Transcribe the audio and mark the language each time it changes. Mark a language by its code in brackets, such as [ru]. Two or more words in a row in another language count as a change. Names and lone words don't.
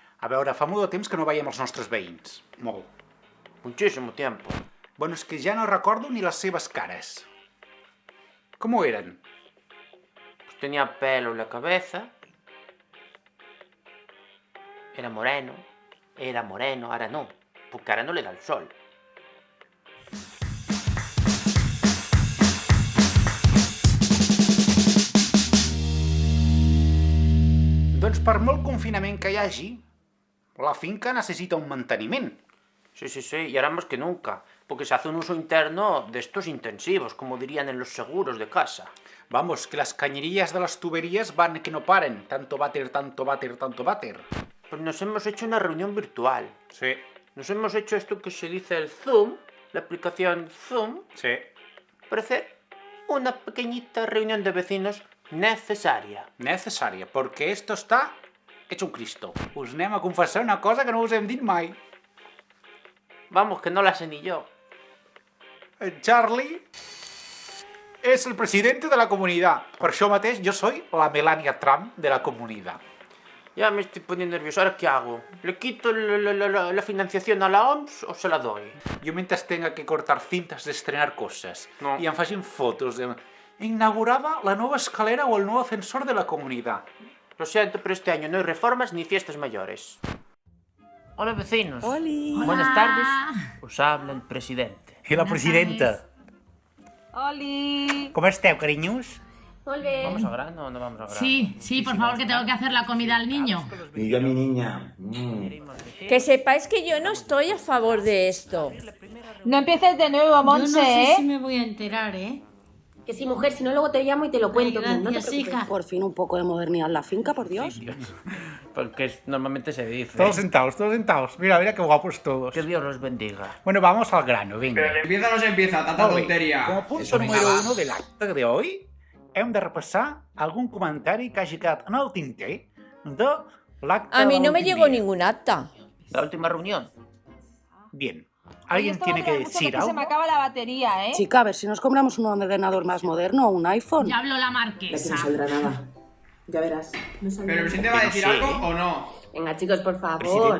[ca] A veure, fa molt de temps que no veiem els nostres veïns. Molt. [es] Muchísimo tiempo. [ca] Bueno, és que ja no recordo ni les seves cares. [es] ¿Cómo eran? Pues tenía pelo en la cabeza. Era moreno, ahora no, porque ahora no le da el sol. [ca] Doncs per molt confinament que hi hagi, la finca necessita un manteniment. [es] Sí, y ahora más que nunca, porque se hace un uso interno de estos intensivos, como dirían en los seguros de casa. Vamos, que las cañerías de las tuberías van que no paren. Tanto váter, tanto váter, tanto váter. Pues nos hemos hecho una reunión virtual. Sí. Nos hemos hecho esto que se dice el Zoom, la aplicación Zoom, Sí. para hacer una pequeñita reunión de vecinos necesaria. [ca] Necessària, perquè [es] esto està hecho un Cristo. [ca] Us anem a confessar una cosa que no us hem dit mai. [es] Vamos, que no la sé ni yo. [ca] Charlie és el presidente de la comunitat. Per això mateix jo soy la Melania Trump de la comunitat. [es] Ya me estoy poniendo nervioso. ¿Ahora qué hago? ¿Le quito la financiación a la OMS o se la doy? [ca] Jo mentre [es] tenga que cortar cintas [ca] d'estrenar coses No. i em facin fotos de... Inaugurava la nova escalera o el nou ascensor de la comunitat. [es] Lo siento, pero este año no hay reformas ni fiestas mayores. Hola, vecinos. Oli. Buenas tardes. Os habla el presidente. [ca] I la presidenta. [es] Oli. [ca] Com esteu, carinyos? Molt bé. [es] ¿Vamos a grano o no vamos a grano? Sí, por favor, que tengo que hacer la comida al niño. Y yo a mi niña. Que sepáis que yo no estoy a favor de esto. No empieces de nuevo, Monse, Yo no sé ¿eh? si me voy a enterar, ¿eh? Que sí, mujer, si no luego te llamo y te lo cuento. Ay, no te gracias, preocupes. hija. Por fin un poco de modernidad en la finca, por Dios. Porque normalmente se dice. Todos sentados, todos sentados. Mira, mira qué guapos todos. Que Dios los bendiga. Bueno, vamos al grano, venga. Pero empieza o no se empieza, tanta [ca] Molt bé. [es] tontería. [ca] Com a punt [es] Eso, venga, [ca] número [es] va. [ca] 1 de l'acte d'avui, hem de repassar algun comentari que hagi quedat en el tinter de l'acte [es] A mí [ca] de [es] no me [ca] l'últim [es] llegó [ca] dia. [es] ningún acta. La última reunión. Bien. Hoy ¿Alguien esto tiene va a que durar mucho decir porque se me algo? acaba la batería, ¿eh? Chica, a ver si nos compramos un ordenador más moderno o un iPhone. Ya habló la De aquí marquesa. no saldrá nada. Ya verás. No saldrá ¿Pero el nada. presidente va a decir Sí. algo o no? Venga, chicos, por favor.